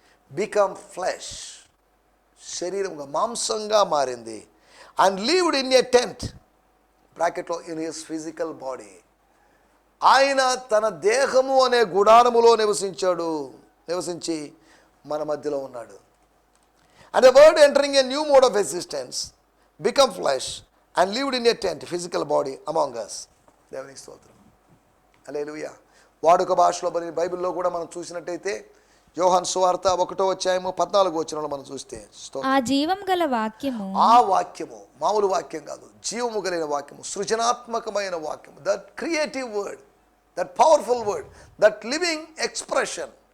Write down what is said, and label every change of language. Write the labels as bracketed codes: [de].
[en] become flesh, [te] శరీరంగా మాంసంగా మారింది. [en] And lived in a tent, బ్రాకెట్లో in his physical body. [te] ఆయన తన దేహము అనే గుడారములో నివసించి మన మధ్యలో ఉన్నాడు. [en] And the word entering a new mode of existence, become flesh and lived in a tent, physical body among us. [te] దేవునికి స్తోత్రం. హల్లెలూయా. వాడుక భాషలో మరి బైబిల్లో కూడా మనం చూసినట్టయితే యోహాను సువార్త 1వ అధ్యాయము 14వ వచనంలో మనం చూస్తే, ఆ జీవం గల వాక్యము, ఆ వాక్యము మామూలు వాక్యం కాదు, జీవము కలిగిన వాక్యము, సృజనాత్మకమైన వాక్యము, [en] that creative word, that powerful word, that living expression